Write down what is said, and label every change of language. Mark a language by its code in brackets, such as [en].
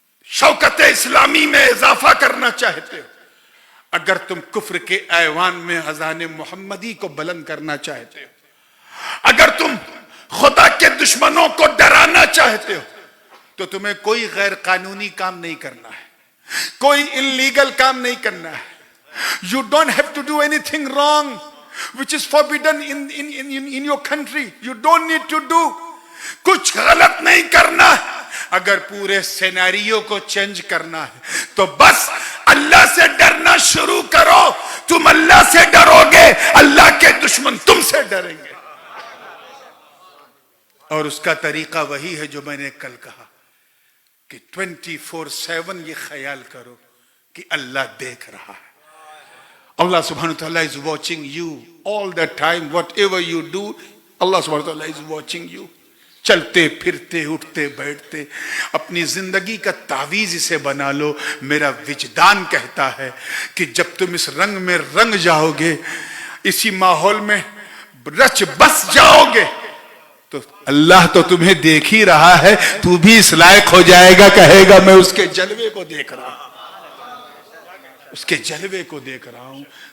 [hi] शौकत इस्लामी में इजाफा करना चाहते हो, अगर तुम कुफ्र के ऐवान में अज़ान मोहम्मदी को बुलंद करना चाहते हो, अगर तुम खुदा के दुश्मनों को डराना चाहते हो, तो तुम्हें कोई गैर कानूनी काम नहीं करना है, कोई इल्लीगल काम नहीं करना है। [en] You don't have to do anything wrong which is forbidden in your country. You don't need to do. [hi] कुछ गलत नहीं करना। अगर पूरे सिनेरियो को चेंज करना है तो बस अल्लाह से डरना शुरू करो। तुम अल्लाह से डरोगे, अल्लाह के दुश्मन तुमसे डरेंगे। और उसका तरीका वही है जो मैंने कल कहा कि 24/7 ये ख्याल करो कि अल्लाह देख रहा है। [en] Allah subhanahu wa ta'ala is watching you all the time. Whatever you do, Allah subhanahu wa ta'ala is watching you. [hi] चलते फिरते उठते बैठते अपनी जिंदगी का तावीज इसे बना लो। मेरा विजदान कहता है कि जब तुम इस रंग में रंग जाओगे, इसी माहौल में रच बस जाओगे, तो अल्लाह तो तुम्हें देख ही रहा है, तू भी इस लायक हो जाएगा, कहेगा मैं उसके जलवे को देख रहा हूं, उसके जलवे को देख रहा हूं।